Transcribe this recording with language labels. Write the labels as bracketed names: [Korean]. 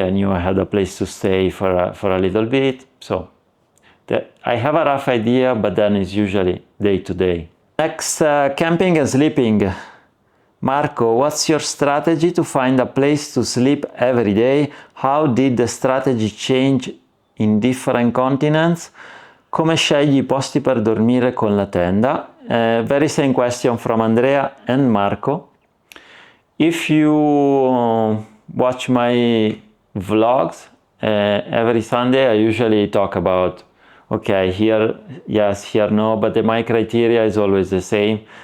[English] I knew I had a place to stay for a little bit. So I have a rough idea, but then it's usually day to day. Next, camping and sleeping. Marco, what's your strategy to find a place to sleep every day? How did the strategy change in different continents? [Italian] Come scegli i posti per dormire con la tenda? [English] Very same question from Andrea and Marco. If you watch my vlogs, every Sunday I usually talk about, okay, here yes, here no, but my criteria is always the same.